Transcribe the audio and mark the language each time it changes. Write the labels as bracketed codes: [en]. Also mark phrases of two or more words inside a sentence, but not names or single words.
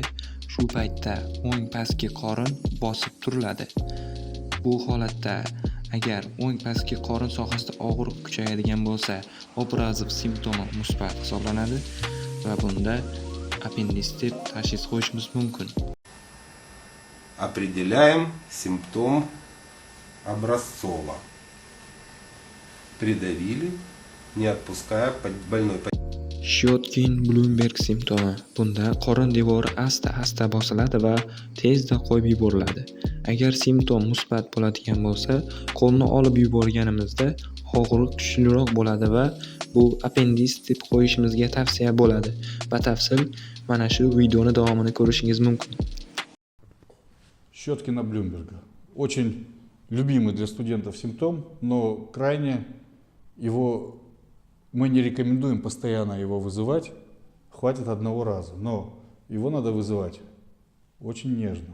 [uz] Shu paytda o'ng pastki qorin bosib turiladi. Bu holatda agar o'ng pastki qorin sohasida og'riq kuchayadigan bo'lsa, obrazov simptomi musbat hisoblanadi va bunda appendits deb tashxis qo'yishimiz mumkin. [ru] Определяем симптом Образцова. Придавили, не отпуская больной. [uz] Shotkin-Blumberg simptomi. Bunda qorin devori asta-asta bosiladi va tezda qo'yib yuboriladi. Agar simptom musbat bo'ladigan bo'lsa, qo'lni olib yuborganimizda og'riq kuchliroq bo'ladi va bu appendits deb qo'yishimizga tavsiya bo'ladi. Batafsil mana shu videoni davomini ko'rishingiz mumkin. [ru] Щеткина Блюмберга. Очень любимый для студентов симптом, но крайне мы не рекомендуем постоянно его вызывать. Хватит одного раза, но его надо вызывать очень нежно.